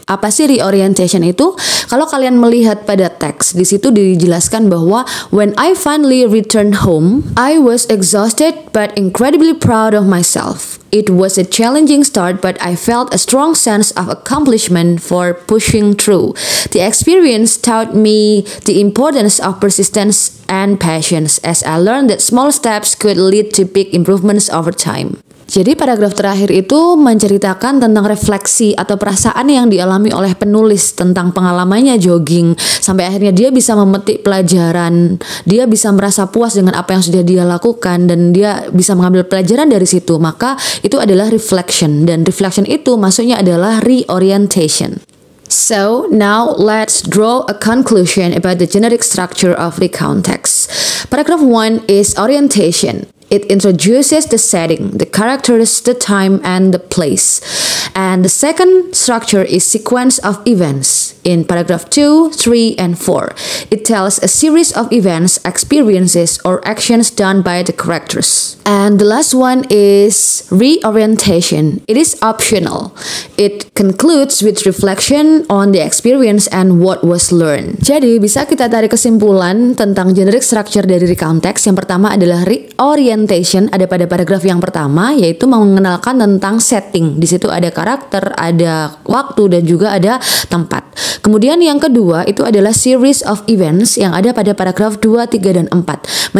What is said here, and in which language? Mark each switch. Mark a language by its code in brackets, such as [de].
[id] Apa sih reorientation itu? Kalau kalian melihat pada teks, di situ dijelaskan bahwa [en] when I finally returned home, I was exhausted but incredibly proud of myself. It was a challenging start, but I felt a strong sense of accomplishment for pushing through. The experience taught me the importance of persistence and patience as I learned that small steps could lead to big improvements over time. [id] Jadi paragraf terakhir itu menceritakan tentang refleksi atau perasaan yang dialami oleh penulis tentang pengalamannya jogging sampai akhirnya dia bisa memetik pelajaran, dia bisa merasa puas dengan apa yang sudah dia lakukan dan dia bisa mengambil pelajaran dari situ. Maka itu adalah reflection dan reflection itu maksudnya adalah reorientation. [en] So now let's draw a conclusion about the generic structure of recount text. Paragraph 1 is orientation. It introduces the setting, the characters, the time, and the place. And the second structure is sequence of events. In paragraph 2, 3, and 4, it tells a series of events, experiences, or actions done by the characters. And the last one is reorientation. It is optional. It concludes with reflection on the experience and what was learned. [id] Jadi bisa kita tarik kesimpulan tentang generic structure dari recount text. Yang pertama adalah reorientation, ada pada paragraf yang pertama, yaitu mengenalkan tentang setting. Di situ ada karakter, ada waktu, dan juga ada tempat. Kemudian yang kedua itu adalah series of events yang ada pada paragraf 2, 3, dan 4.